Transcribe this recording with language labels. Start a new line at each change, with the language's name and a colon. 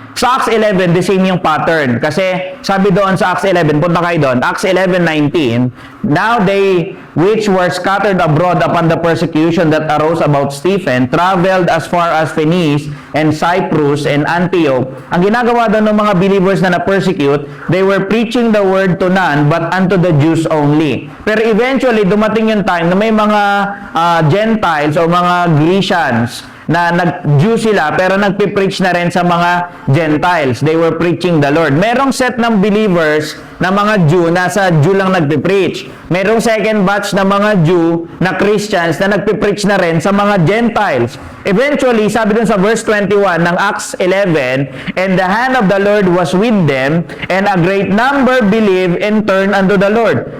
English: Sa Acts 11, the same yung pattern.
Filipino: Kasi sabi doon sa Acts 11, punta kayo doon,
English: Acts 11:19, now they which were scattered abroad upon the persecution that arose about Stephen, traveled as far as Phoenice and Cyprus and Antioch.
Filipino: Ang ginagawa doon ng mga believers na na-persecute,
English: they were preaching the word to none but unto the Jews only.
Filipino: Pero eventually, dumating yung time na may mga Gentiles o mga Grecians na nag-Jew sila pero nagpipreach na rin sa mga Gentiles.
English: They were preaching the Lord.
Filipino: Merong set ng believers na mga Jew na sa Jew lang nagpipreach. Merong second batch na mga Jew na Christians na nagpipreach na rin sa mga Gentiles. Eventually, sabi dun sa verse 21 ng Acts 11,
English: and the hand of the Lord was with them, and a great number believed and turned unto the Lord.